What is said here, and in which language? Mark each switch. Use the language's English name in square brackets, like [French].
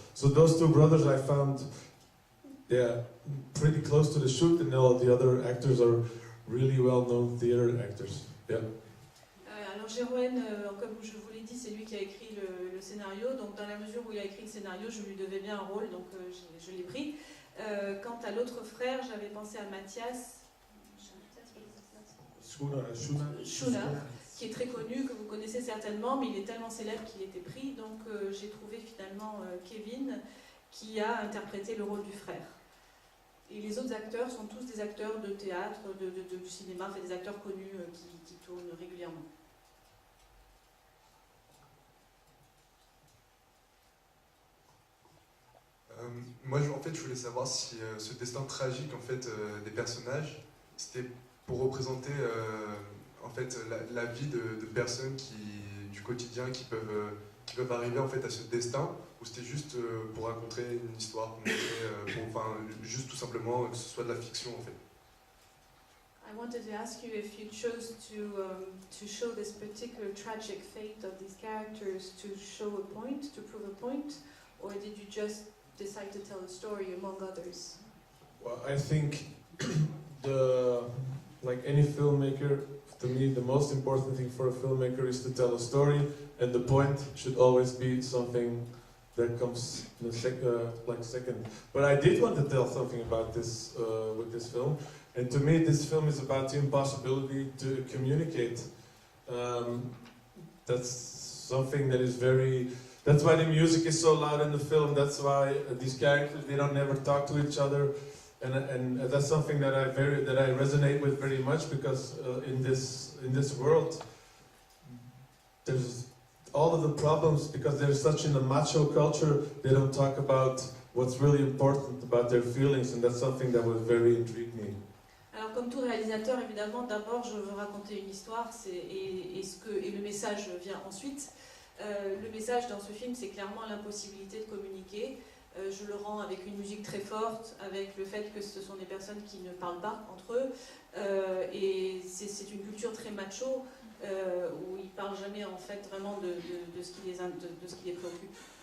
[English] So those two brothers I found, pretty close to the shoot, and all the other actors are really well-known theater actors. Yeah. [French] Alors Jeroen, comme je vous l'ai dit, c'est lui qui a écrit le scénario, donc dans la mesure où il a écrit le scénario, je lui devais bien un rôle, donc je l'ai pris. Quant à l'autre frère, j'avais pensé à Matthias Schoenaerts, qui est très connu, que vous connaissez certainement, mais il est tellement célèbre qu'il était pris, donc j'ai trouvé finalement Kevin, qui a interprété le rôle du frère. Et les autres acteurs sont tous des acteurs de théâtre, du cinéma, des acteurs connus qui tournent régulièrement. Moi, en fait, je voulais savoir si ce destin tragique en fait, des personnages, c'était pour représenter en fait, la vie de personnes du quotidien qui peuvent arriver en fait, à ce destin, ou c'était juste pour raconter une histoire, juste tout simplement que ce soit de la fiction en fait. [English] I wanted to ask you if you chose to show this particular tragic fate of these characters to show a point, to prove a point, or did you just decide to tell a story among others? Well, I think like any filmmaker, to me the most important thing for a filmmaker is to tell a story, and the point should always be something that comes in second. But I did want to tell something about this with this film, and to me this film is about the impossibility to communicate. That's something that is that's why the music is so loud in the film. That's why these characters, they don't never talk to each other, and that's something that I resonate with very much, because in this world, there's all of the problems, because they're such in a macho culture. They don't talk about what's really important about their feelings, and that's something that would very intrigue me. [French] Alors comme tout réalisateur, évidemment, d'abord je veux raconter une histoire, et le message vient ensuite. Le message dans ce film, c'est clairement l'impossibilité de communiquer. Je le rends avec une musique très forte, avec le fait que ce sont des personnes qui ne parlent pas entre eux, et c'est une culture très macho, où ils ne parlent jamais en fait vraiment de ce qui les préoccupe.